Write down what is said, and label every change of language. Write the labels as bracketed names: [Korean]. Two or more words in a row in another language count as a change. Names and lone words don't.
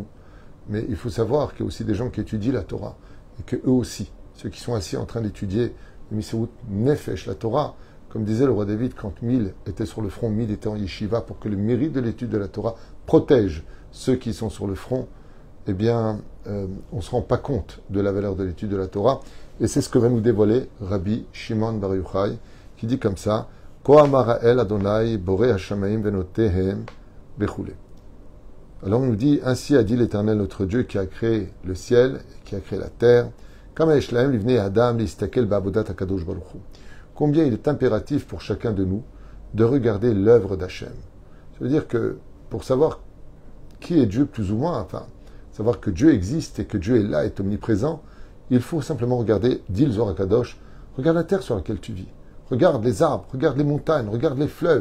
[French] Mais il faut savoir qu'il y a aussi des gens qui étudient la Torah, et que eux aussi, ceux qui sont assis en train d'étudier le [Hebrew] מסירות נפש, [French] la Torah, comme disait le roi David, quand 1000 étaient sur le front, 1000 étaient en yeshiva, pour que le mérite de l'étude de la Torah protège ceux qui sont sur le front, eh bien, on ne se rend pas compte de la valeur de l'étude de la Torah. Et c'est ce que va nous dévoiler Rabbi Shimon Bar Yochai, qui dit comme ça, [Hebrew] כה אמר האל ה' בורא השמים ונוטיהם וכולי. [French] Alors on nous dit, ainsi a dit l'Éternel notre Dieu qui a créé le ciel, qui a créé la terre, combien il est impératif pour chacun de nous de regarder l'œuvre d'Hachem. Ça veut dire que pour savoir qui est Dieu plus ou moins, enfin, savoir que Dieu existe et que Dieu est là, est omniprésent, il faut simplement regarder, dit le Zohar HaKadosh, regarde la terre sur laquelle tu vis, regarde les arbres, regarde les montagnes, regarde les fleuves.